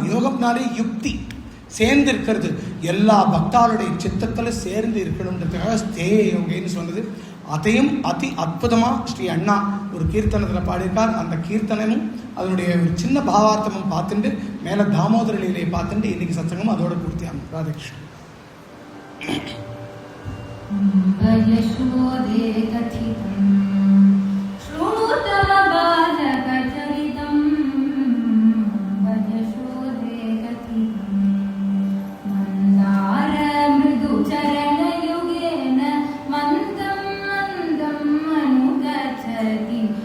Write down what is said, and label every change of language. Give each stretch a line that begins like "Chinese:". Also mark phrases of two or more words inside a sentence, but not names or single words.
Tamil: யோகம்னாலே யுக்தி சேர்ந்து இருக்கிறது, எல்லா பக்தாளுடைய சித்தத்தில் சேர்ந்து இருக்கணுன்றதுக்காக ஸ்தேய யோகைன்னு சொன்னது. அதையும் அதி அற்புதமாக ஸ்ரீ அண்ணா ஒரு கீர்த்தனத்தில் பாடியிருக்கார். அந்த கீர்த்தனமும் அதனுடைய ஒரு சின்ன பாவார்த்தமும் பார்த்துட்டு மேலே தாமோதர லீலையை பார்த்துட்டு இன்னைக்கு சத்சங்கம் அதோட பூர்த்தியாகும். ராதகிருஷ்ணன்.
Sanskrit: यशोदे कथितं शृणुत बालकचरितं यशोदे कथितं मन्दार मृदुचरणयुगेन मन्दं मन्दं अनुगच्छति